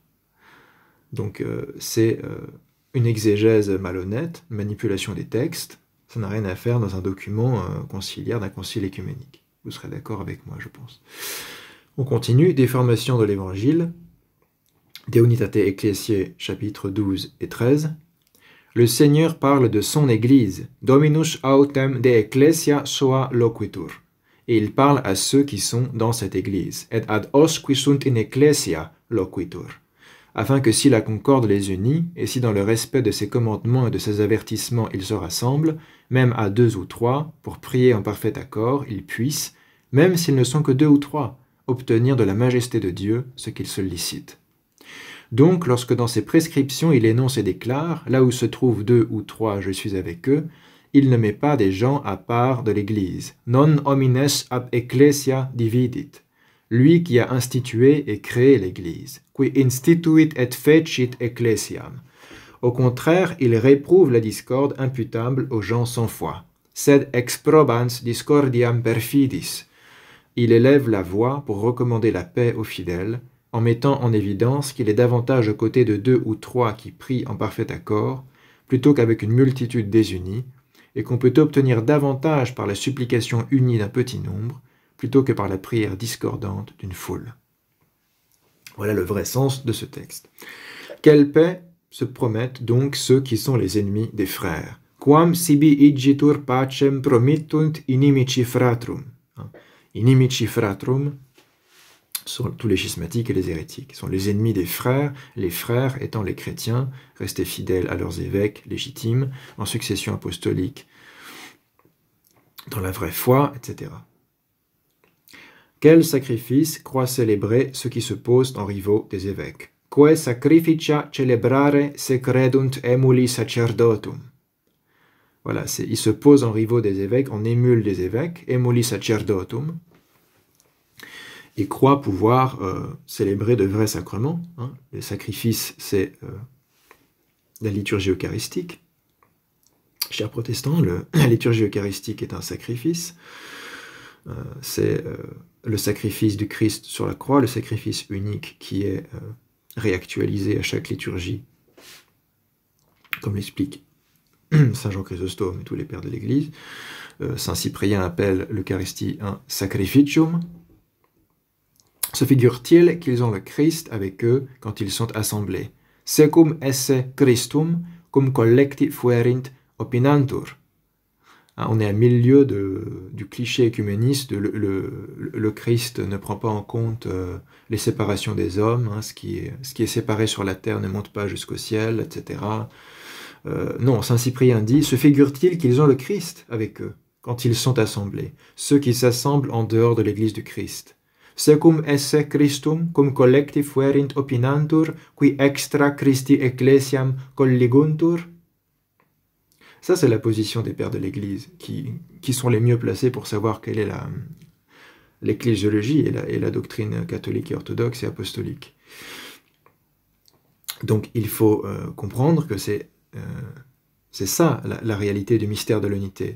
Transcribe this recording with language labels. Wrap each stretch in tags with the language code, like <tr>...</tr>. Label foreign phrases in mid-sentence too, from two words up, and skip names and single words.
<fr>Donc c'est une exégèse malhonnête, une manipulation des textes. Ça n'a rien à faire dans un document conciliaire d'un concile écuménique. Vous serez d'accord avec moi, je pense. On continue. Déformation de l'Évangile. De Unitate Ecclesiae, chapitres 12 et 13. Le Seigneur parle de son Église.</fr> <la>Dominus autem de ecclesia sua loquitur.</la> <fr>Et il parle à ceux qui sont dans cette Église.</fr> <la>Et ad os qui sunt in ecclesia loquitur.</la> <fr>Afin que si la concorde les unit, et si dans le respect de ses commandements et de ses avertissements ils se rassemblent, même à 2 ou 3, pour prier en parfait accord, ils puissent, même s'ils ne sont que 2 ou 3, obtenir de la majesté de Dieu ce qu'ils sollicitent. Donc, lorsque dans ses prescriptions il énonce et déclare, là où se trouvent 2 ou 3, je suis avec eux, il ne met pas des gens à part de l'Église.</fr> <la>Non homines ab ecclesia dividit.</la> <fr>Lui qui a institué et créé l'Église.</fr> <la>Qui instituit et fecit ecclesiam.</la> <fr>Au contraire, il réprouve la discorde imputable aux gens sans foi.</fr> <la>Sed exprobans discordiam perfidis.</la> <fr>Il élève la voix pour recommander la paix aux fidèles, en mettant en évidence qu'il est davantage aux côtés de 2 ou 3 qui prient en parfait accord, plutôt qu'avec une multitude désunie, et qu'on peut obtenir davantage par la supplication unie d'un petit nombre, plutôt que par la prière discordante d'une foule. Voilà le vrai sens de ce texte. Quelle paix se promettent donc ceux qui sont les ennemis des frères?</fr> <la>Quam sibi igitur pacem promittunt inimici fratrum. Inimici fratrum</la> <fr>sont tous les schismatiques et les hérétiques, sont les ennemis des frères, les frères étant les chrétiens, restés fidèles à leurs évêques légitimes, en succession apostolique, dans la vraie foi, etc. Quel sacrifice croient célébrer ceux qui se posent en rivaux des évêques?</fr> <la>Quae sacrificia celebrare se credunt emuli sacerdotum.</la> <fr>Voilà, ils se posent en rivaux des évêques, on émule des évêques,</fr> <la>emuli sacerdotum,</la> <fr>et croient pouvoir célébrer de vrais sacrements. Les sacrifices, c'est la liturgie eucharistique. Chers protestants, la liturgie eucharistique est un sacrifice. C'est le sacrifice du Christ sur la croix, le sacrifice unique qui est réactualisé à chaque liturgie, comme l'explique Saint Jean Chrysostome et tous les pères de l'Église. Saint Cyprien appelle l'Eucharistie un sacrificium. Se figure-t-il qu'ils ont le Christ avec eux quand ils sont assemblés?</fr> <la>secum esse Christum cum collecti fuerint opinantur.</la> <fr>On est à milieu du cliché écuméniste, le Christ ne prend pas en compte les séparations des hommes, ce qui est séparé sur la terre ne monte pas jusqu'au ciel, etc. Non, saint Cyprien dit, se figure-t-il qu'ils ont le Christ avec eux, quand ils sont assemblés, ceux qui s'assemblent en dehors de l'église du Christ.</fr> <la>Secum esse Christum cum collecti fuerint opinantur, qui extra Christi ecclesiam colliguntur.</la> <fr>Ça, c'est la position des pères de l'Église, qui sont les mieux placés pour savoir quelle est l'ecclésiologie et la doctrine catholique et orthodoxe et apostolique. Donc, il faut comprendre que c'est ça, la réalité du mystère de l'unité.</fr>